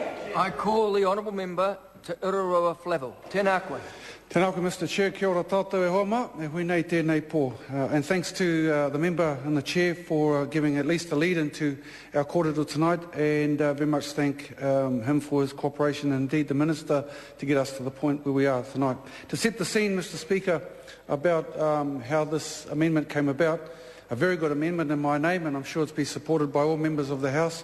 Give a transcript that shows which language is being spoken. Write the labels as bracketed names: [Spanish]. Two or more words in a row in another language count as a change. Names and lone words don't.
[English] I call the honourable member to Iraroa Flavel. [Māori] Tēnā koe. Tēnā koe, [English] Mr Chair. [Māori] Kia ora tātou e homa, e hui nei tēnei pō. [English] And thanks to the member and the Chair for giving at least a lead into our kōrero tonight, and very much thank him for his cooperation, and indeed the Minister, to get us to the point where we are tonight. To set the scene, Mr Speaker, about how this amendment came about, a very good amendment in my name, and I'm sure it's been supported by all members of the House.